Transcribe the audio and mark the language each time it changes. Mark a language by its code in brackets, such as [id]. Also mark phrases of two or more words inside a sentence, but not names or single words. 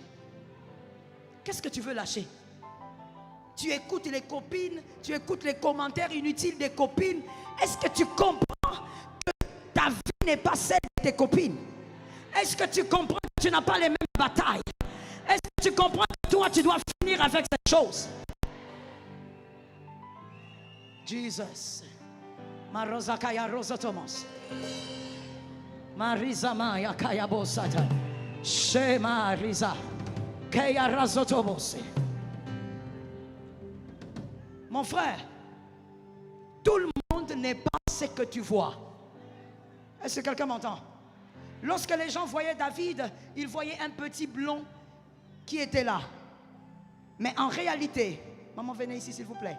[fr] Qu'est-ce que tu veux lâcher? Tu écoutes les copines, tu écoutes les commentaires inutiles des copines Est-ce que tu comprends que ta vie n'est pas celle de tes copines? Est-ce que tu comprends que tu n'as pas les mêmes batailles? Est-ce que tu comprends que toi, tu dois finir avec cette chose? Jesus. Marosa kaya rosa Thomas. Marisa maya kaya bosata. Shema risa. Kaya razotobose. Mon frère, tout le monde n'est pas ce que tu vois. Est-ce que quelqu'un m'entend? Lorsque les gens voyaient David, ils voyaient un petit blond qui était là. Mais en réalité, maman, venez ici s'il vous plaît.